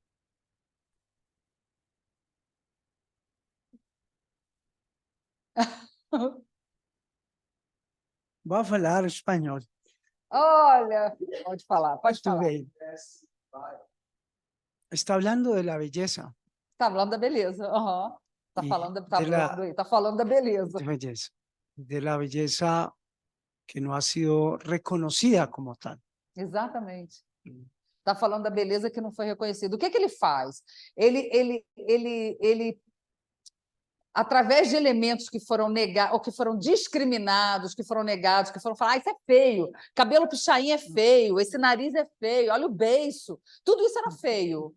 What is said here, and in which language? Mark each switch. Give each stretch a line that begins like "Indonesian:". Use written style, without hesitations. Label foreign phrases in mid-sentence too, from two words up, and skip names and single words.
Portuguese: Vou falar espanhol. Olha, pode falar, pode falar.
Spanish: Está hablando de la belleza.
Portuguese: Está falando da beleza. Uhum. Está falando da beleza.
Spanish: De belleza. De la belleza que no ha sido reconocida como tal.
Portuguese: Exatamente. Está falando da beleza que não foi reconhecida. O que ele faz? Ele através de elementos que foram negados, ou que foram discriminados, que foram negados, que foram falar, isso é feio, cabelo pichain é feio, esse nariz é feio, olha o beiço, tudo isso era feio.